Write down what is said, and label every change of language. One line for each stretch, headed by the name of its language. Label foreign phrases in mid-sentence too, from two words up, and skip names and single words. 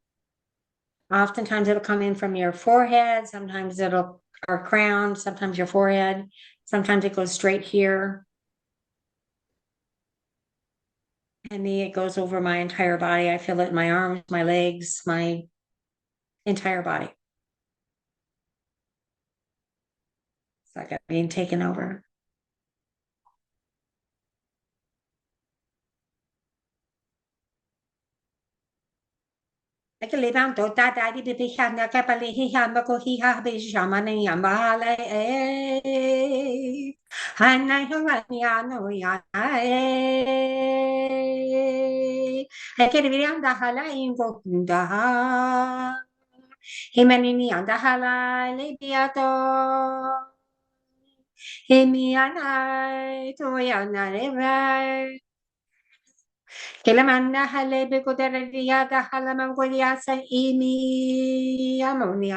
English: Oftentimes it'll come in from your forehead, sometimes it'll, or crown, sometimes your forehead, sometimes it goes straight here. And me, it goes over my entire body. I feel it in my arms, my legs, my entire body. It's like I'm being taken over. Cái lý bang tổ ta đại đi bị khăn na cái bali hi han ba ko hi ha bị shama ni yam ba la e han na ho la ni ano ya e cái đi anda hala in go da himani ni anda hala le biato himi ana to ya na le vai Kilamanda hale bikudaradiata halamangoliasa imi amonia.